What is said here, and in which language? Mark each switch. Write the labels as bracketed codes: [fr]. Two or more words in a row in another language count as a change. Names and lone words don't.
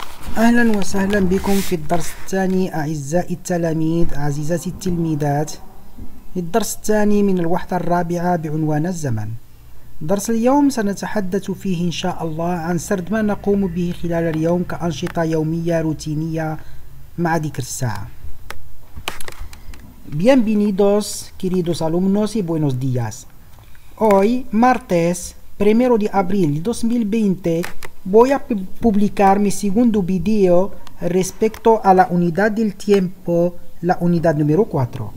[ar] أهلا وسهلا بكم في الدرس الثاني أعزائي التلاميذ عزيزاتي التلميذات. الدرس الثاني من الوحدة الرابعة بعنوان الزمن. درس اليوم سنتحدث فيه إن شاء الله عن سرد ما نقوم به خلال اليوم كأنشطة يومية روتينية مع ذكر الساعة. [es] Bienvenidos, queridos alumnos, y buenos días. Hoy, martes 1 de abril de 2020, voy a publicar mi segundo video respecto a la unidad del tiempo, la unidad número 4.